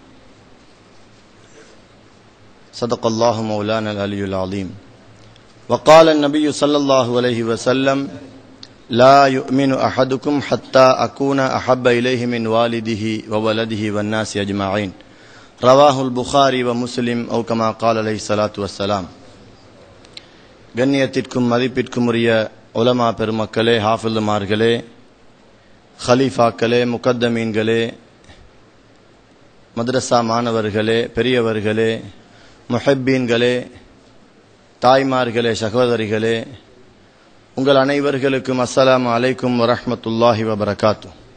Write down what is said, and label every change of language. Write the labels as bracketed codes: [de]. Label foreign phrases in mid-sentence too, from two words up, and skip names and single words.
[ar] صدق الله مولانا العلي العظيم وقال النبي صلى الله عليه وسلم لا يؤمن أحدكم حتى أكون أحب إليه من والده وولده والناس أجمعين رواه البخاري ومسلم أو كما قال عليه الصلاة والسلام. [ta] கண்ணியத்திற்கும் மதிப்பிற்கும் உரிய உலமா பெருமக்களே, ஹாஃபில்மார்களே, ஹலீஃபாக்களே, முகத்தமீன்களே, மദ്രஸா மாணவர்களே, பெரியவர்களே, முஹப்பீன்களே, தாய்மார்களே, சகோதரிகளே, உங்கள் அனைவர்களுக்கும் [ar] السلام عليكم ورحمة الله وبركاته.